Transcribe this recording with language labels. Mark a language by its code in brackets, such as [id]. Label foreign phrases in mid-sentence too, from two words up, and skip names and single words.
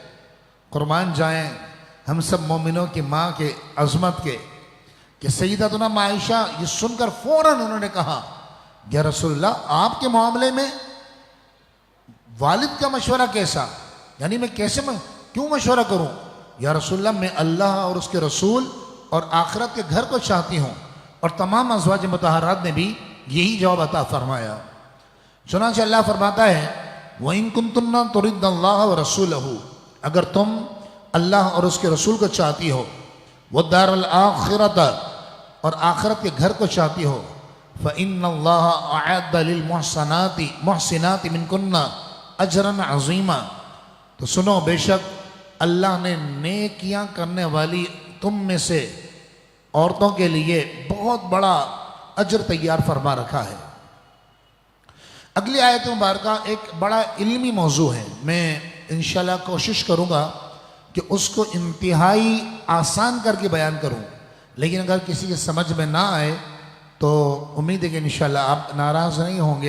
[hi] कुर्बान जाएं हम सब मोमिनों की माँ के अज़मत के कि सैयदतुना आयशा ये सुनकर फ़ौरन उन्होंने कहा, [ar] يا رسول الله [hi] आपके मामले में वालिद का मशवरा कैसा, यानी मैं कैसे क्यों मशवरा करूं। [ar] يا رسول الله [hi] मैं अल्लाह और उसके रसूल और आखिरत के घर को चाहती हूँ। और तमाम अज़वाज मुतहरात ने भी यही जवाब अता फरमाया। चुनांचे अल्लाह फरमाता है [ar] وإن كنتن تردن الله ورسوله, [hi] अगर तुम अल्लाह और उसके रसूल को चाहती हो, [ar] والدار الآخرة, [hi] और आखिरत के घर को चाहती हो, [ar] فإن الله أعد للمحسنات منكن أجرا عظيما, [hi] तो सुनो बेशक अल्लाह ने नेकियां करने वाली तुम में से औरतों के लिए बहुत बड़ा अजर तैयार फरमा रखा है। अगली आयत मुबारका एक बड़ा इल्मी मौजू है, मैं इंशाल्लाह कोशिश करूँगा कि उसको इंतहाई आसान करके बयान करूँ, लेकिन अगर किसी के समझ में ना आए तो उम्मीद है कि इंशाल्लाह आप नाराज़ नहीं होंगे।